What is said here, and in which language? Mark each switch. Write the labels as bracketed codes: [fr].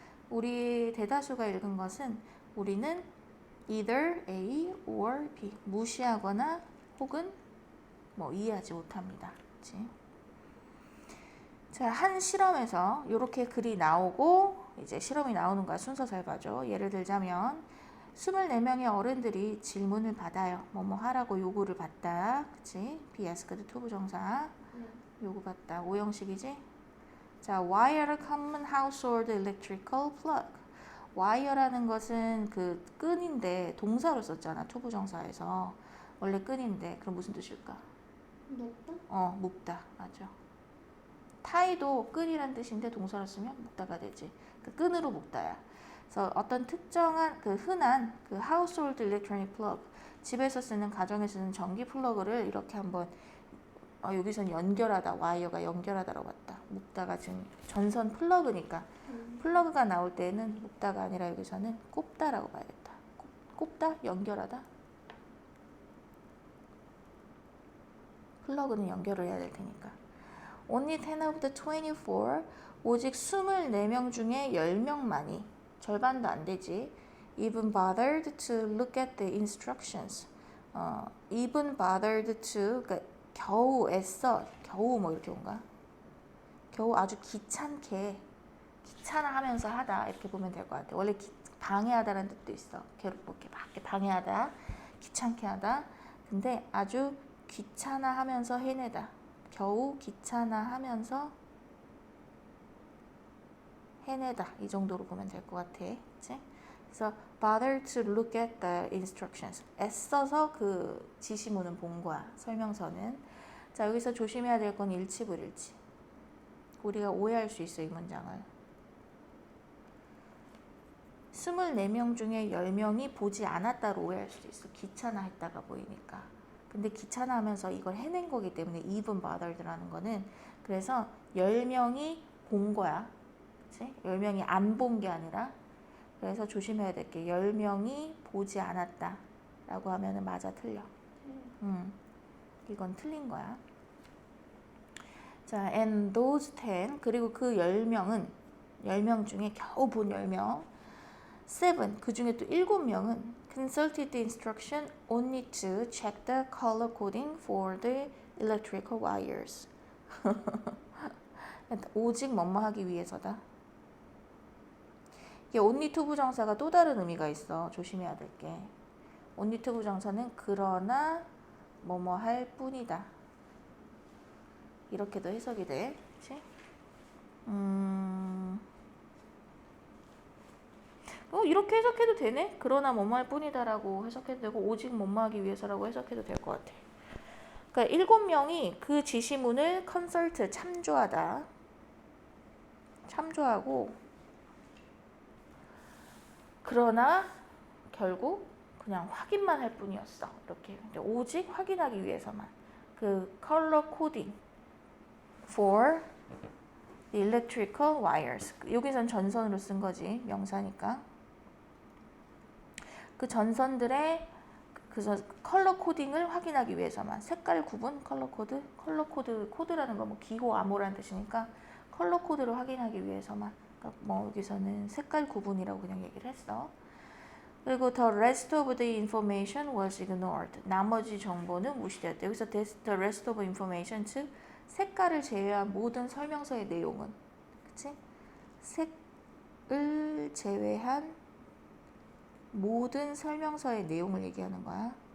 [ko] 우리 대다수가 읽은 것은 우리는 [en] either A or B [ko] 무시하거나 혹은 뭐 이해하지 못합니다. 그치? 자, 한 실험에서 이렇게 글이 나오고 이제 실험이 나오는 거야. 순서 잘 봐줘. 예를 들자면 24명의 어른들이 질문을 받아요. 뭐뭐 하라고 요구를 받다. 그치? [en] be asked 투부정사. [ko] 요구받다. 오형식이지? [en] 자, wire common household electrical plug. [ko] wire라는 것은 그 끈인데 동사로 썼잖아. 투부정사에서. 원래 끈인데 그럼 무슨 뜻일까? 묶다? 묶다. 맞아. 타이도 끈이란 뜻인데 동사로 쓰면 묶다가 되지. 그 끈으로 묶다야. 그래서 어떤 특정한 그 흔한 그 [en] household electronic plug [ko] 집에서 쓰는 가정에서 쓰는 전기 플러그를 이렇게 한번 여기선 연결하다 와이어가 연결하다라고 왔다. 묶다가 지금 전선 플러그니까 플러그가 나올 때는 묶다가 아니라 여기서는 꼽다라고 봐야겠다. 꼽다 연결하다. 플러그는 연결을 해야 될 테니까. [en] Only 10 of the 24 [ko] 오직 24명 중에 10명만이 절반도 안 되지. [en] Even bothered to look at the instructions. Even bothered to [ko] 그러니까 겨우 애써 겨우 뭐 이렇게 온가? 겨우 아주 귀찮게 귀찮아하면서 하다 이렇게 보면 될 것 같아. 원래 방해하다라는 뜻도 있어. 괴롭게 막 방해하다, 귀찮게 하다. 근데 아주 귀찮아하면서 해내다. 겨우 귀찮아하면서 해내다. 이 정도로 보면 될 것 같아. 그치? [en] 그래서 bother to look at the instructions. [ko] 애써서 그 지시문은 본 거야. 설명서는. 자, 여기서 조심해야 될 건 일치불일치. 우리가 오해할 수 있어, 이 문장을. 24명 중에 10명이 보지 않았다로 오해할 수도 있어. 귀찮아했다가 보이니까. 근데 귀찮아하면서 이걸 해낸 거기 때문에 [en] even bothered [ko] 라는 거는, 그래서 10명이 본 거야. 그치? 10명이 안 본 게 아니라. 그래서 조심해야 될 게 10명이 보지 않았다 라고 하면은 맞아, 틀려. 이건 틀린 거야. 자, [en] and those 10, [ko] 그리고 그 10명은 10명 중에 겨우 본 10명, 7, 그 중에 또 7명은 [en] consulted the instruction only to check the color coding for the electrical wires. [ko] 오직 뭐뭐 하기 위해서다. 이게 [en] only to [ko] 부정사가 또 다른 의미가 있어. 조심해야 될 게. [en] only to [ko] 부정사는 그러나 뭐뭐 할 뿐이다. 이렇게도 해석이 돼. 그치? 이렇게 해석해도 되네? 그러나 뭐뭐 할 뿐이다라고 해석해도 되고, 오직 뭐뭐 하기 위해서라고 해석해도 될 것 같아. 그러니까 7명이 그 지시문을 컨설트, 참조하다. 참조하고, 그러나 결국 그냥 확인만 할 뿐이었어. 이렇게. 오직 확인하기 위해서만. 그 컬러 코딩 [en] for the electrical wires. [ko] 여기선 전선으로 쓴 거지. 명사니까. 그 전선들의 그 컬러 코딩을 확인하기 위해서만. 색깔 구분, 컬러 코드. 컬러 코드라는 거 뭐 기호 암호라는 뜻이니까 컬러 코드를 확인하기 위해서만. 그러니까 뭐 여기서는 색깔 구분이라고 그냥 얘기를 했어. [en] 그리고 the rest of the information was ignored. [ko] 나머지 정보는 무시되었다. 여기서 [en] the rest of information, [ko] 즉 색깔을 제외한 모든 설명서의 내용은, 그치? 색을 제외한 모든 설명서의 내용을 얘기하는 거야.